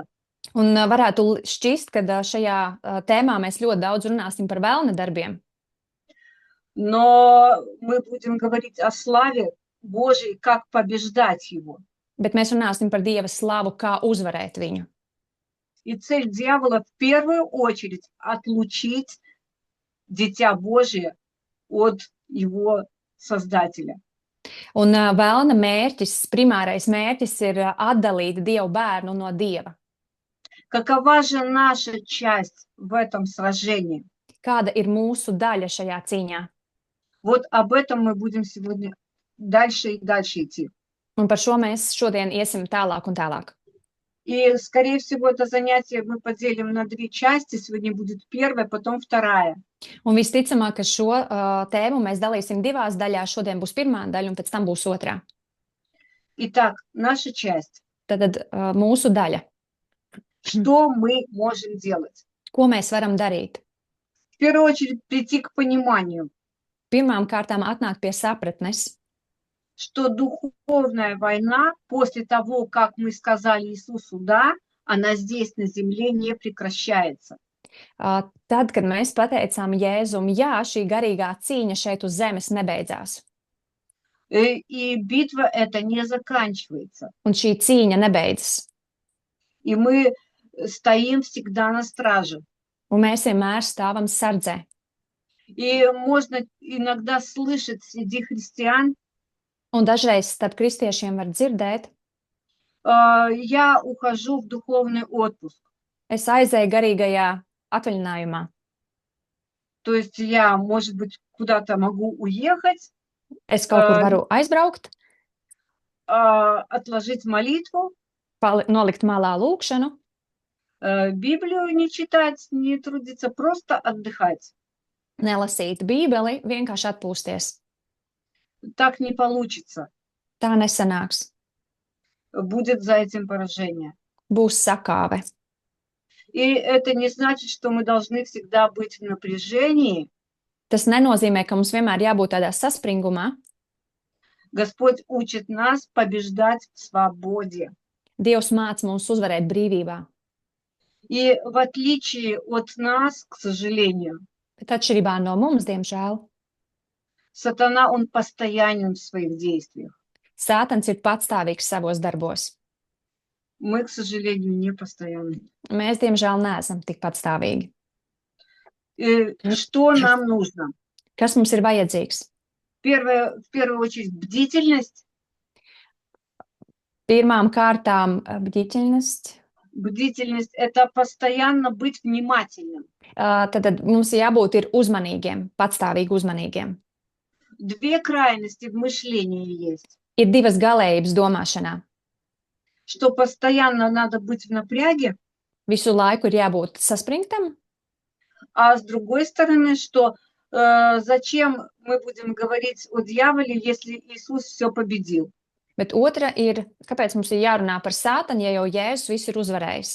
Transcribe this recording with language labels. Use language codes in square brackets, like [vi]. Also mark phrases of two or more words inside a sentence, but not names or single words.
[lv] un varētu šķist, ka šajā tēmā mēs ļoti daudz runāsim par vēlna darbiem. [ru] Но мы будем говорить о славе Божьей, как побеждать его. [lv] Bet mēs runāsim par Dieva slavu, kā uzvarēt viņu. [ru] И цель дьявола в первую очередь отлучить Дитя Божие от его Создателя. [lv] Un vēlna mērķis, primārais mērķis ir atdalīt Dievu bērnu no Dieva. [ru] Какова же наша часть в этом сражении? [lv] Kāda ir mūsu daļa šajā cīņā? [ru] Вот об этом мы будем сегодня дальше и дальше идти. [lv] Un par šo mēs šodien iesim tālāk un tālāk. [ru] И, скорее всего, это занятие мы поделим на 2 части. Сегодня будет первая, потом вторая. [lv] Un visticamāk, ka šo tēmu mēs dalīsim 2 daļās. Šodien būs pirmā daļa, un pēc tam būs otrā. [ru] Итак, наша часть. [lv] Tad mūsu daļa. [ru] Что мы можем делать? [lv] Ko mēs varam darīt? [ru] В первую очередь прийти к пониманию, [lv] Pirmām kārtām atnākt pie sapratnes, [ru] что духовная война после того, как мы сказали Иисусу «да», она здесь на земле не прекращается. [lv] Tad, kad mēs pateicām Jēzum, jā, šī garīgā cīņa šeit uz zemes nebeidzās. [ru] И битва эта не заканчивается. [lv] Un šī cīņa nebeidzas. [ru] И мы стоим всегда на страже. [lv] Un mēs vienmēr stāvam sardzē. [ru] И можно иногда слышать среди христиан, [lv] Un dažreiz starp kristiešiem var dzirdēt, [ru] я ухожу в духовный отпуск. [lv] es aizēju garīgajā atvaļinājumā. [ru] То есть я, может быть, куда-то могу уехать, [lv] Es kaut kur varu aizbraukt, [ru] отложить молитву, [lv] nolikt malā lūkšanu, [ru] Библию не читать, не трудиться, просто отдыхать. [lv] nelasīt Bībeli, vienkārši atpūsties. [ru] Так не получится. [lv] Tā nesanāks. [ru] Будет за этим поражение. [lv] Būs sakāve. [ru] И это не значит, что мы должны всегда быть в напряжении. [lv] Tas nenozīmē, ka mums vienmēr jābūt tādā saspringumā. [ru] Господь учит нас побеждать в свободе. [lv] Dievs māca mums uzvarēt brīvībā. [ru] И в отличие от нас, к сожалению, [lv] Bet atšķirībā no mums, diemžēl, [ru] сатана, он постоянен в своих действиях. [lv] Sātans ir patstāvīgs savos darbos. [ru] Мы, к сожалению, не постоянны. [lv] Mēs, diemžēl, neesam tik patstāvīgi. [ru] Что нам нужно? [lv] Kas mums ir vajadzīgs? [ru] В первую очередь бдительность. [lv] Pirmām kārtām bdiķeļность. [ru] Бдительность – это постоянно быть внимательным. [lv] Tad mums jābūt ir uzmanīgiem, patstāvīgi uzmanīgiem. [ru] 2 крайности в мышлении есть. [lv] Ir 2 galējības domāšanā. [ru] Что постоянно надо быть в напряге, [lv] Visu laiku ir jābūt saspringtam, [ru] а с другой стороны, что зачем мы будем говорить о дьяволе, если Иисус все победил? [lv] bet otra ir, kāpēc mums ir jārunā par sātanu, ja jau Jēzus visu ir uzvarējis.